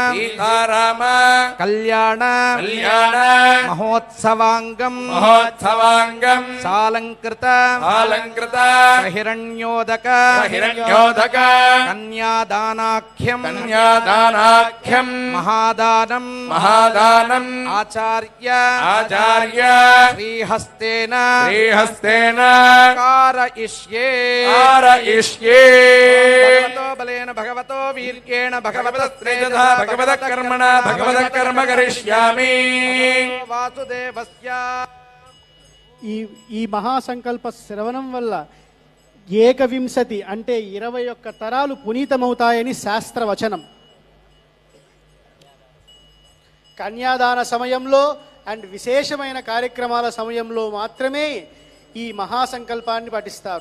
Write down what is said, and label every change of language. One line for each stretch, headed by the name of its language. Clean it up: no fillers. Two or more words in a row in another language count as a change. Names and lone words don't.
Sanskrit: కళ్యాణ మహోత్సవాంగం సాలంకృత హిరణ్యోదక కన్యాదానాఖ్యం మహాదానం ఆచార్య శ్రీహస్తేన कारयिष्ये भगवतो बलेन भगवतो वीर्येण भगवतस्त्रेजसा भगवतकर्मणा भगवतकर्म करिष्यामि वासुदेवस्य
Telugu: ఈ మహాసంకల్ప శ్రవణం వల్ల ఏకవింశతి అంటే 21 తరాలు పునీతమవుతాయని శాస్త్రవచనం. కన్యాదాన సమయంలో అండ్ విశేషమైన కార్యక్రమాల సమయంలో మాత్రమే ఈ మహాసంకల్పాన్ని పఠిస్తారు.